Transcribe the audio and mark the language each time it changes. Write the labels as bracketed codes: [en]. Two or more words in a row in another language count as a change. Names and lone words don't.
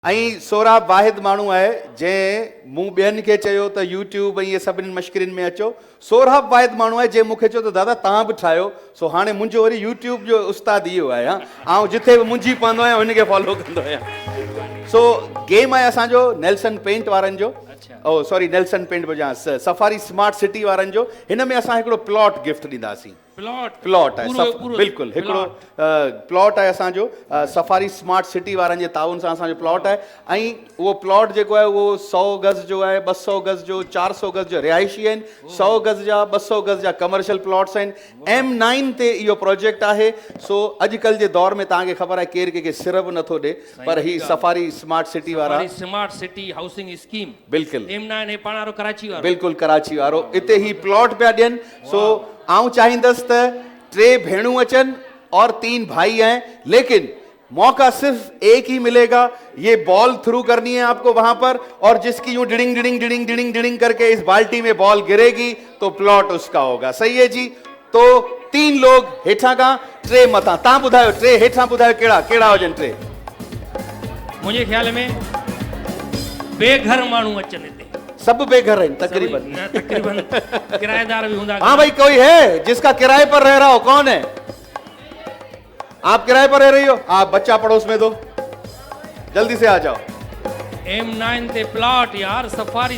[sd] ऐं सोराब वाहिद माण्हू आहे जंहिं मूं ॿियनि खे चयो त यूट्यूब ऐं इहे सभिनी मश्किरियुनि में अचो। सोराब वाहिद माण्हू आहे जंहिं मूंखे चयो त दादा तव्हां बि ठाहियो। सो हाणे मुंहिंजो वरी यूट्यूब जो उस्ताद इहो आहे। ऐं जिथे बि मुंझी पवंदो आहियां हुनखे फॉलो कंदो आहियां। सो गेम आहे असांजो नेल्सन पेंट वारनि जो, [en] oh sorry [sd] नेल्सन पेंट बजां सफारी स्मार्ट सिटी वारनि जो। हिन में असां हिकिड़ो प्लॉट गिफ्ट ॾींदासीं। प्लॉट आहे बिल्कुलु हिकिड़ो प्लॉट आहे असांजो सफारी स्मार्ट सिटी वारनि जे ताउन सां असांजो प्लॉट आहे। ऐं उहो प्लॉट जेको आहे उहो 100 गज़ जो आहे, 200 गज़ जो, 400 गज़ जो रिहाइशी आहिनि, 100 गज़ जा 200 गज़ जा [en] commercial plots [sd] आहिनि। M9 ते इहो प्रोजेक्ट आहे। सो अॼुकल्ह जे दौर में तव्हांखे ख़बर आहे केरु कंहिंखे सिर बि नथो ॾे, पर ही सफारी स्मार्ट सिटी वारा स्मार्ट सिटी हाउसिंग स्कीम बिल्कुलु M9 पाणारो कराची वारो बिल्कुलु कराची वारो हिते ही प्लॉट पिया ॾियनि। सो आऊं चाहींदुसि त 3 भेणूं अचनि [hi] और 3 भाई हैं, लेकिन मौका सिर्फ एक ही मिलेगा। ये बॉल थ्रू करनी है आपको वहां पर, और जिसकी यूं डिडिंग डिडिंग डिडिंग डिडिंग डिडिंग करके इस बाल्टी में बॉल गिरेगी तो प्लॉट उसका होगा। सही है जी। तो 3 लोग हेठा का 3 मथा। [sd] तव्हां ॿुधायो 3 हेठा ॿुधायो कहिड़ा कहिड़ा हुजनि 3? मुझे ख्याल में बेघर माण्हू अचनि हिते। [hi] सब बेघर हैं तकरीबन। तकरीबन किराएदार भी होंगे। हाँ भाई, कोई है जिसका किराए पर रह रहा हो? कौन है? आप किराए पर रह रही हो? आप बच्चा पड़ोस में दो, जल्दी से आ जाओ। [sd] M9 ते प्लॉट यार सफारी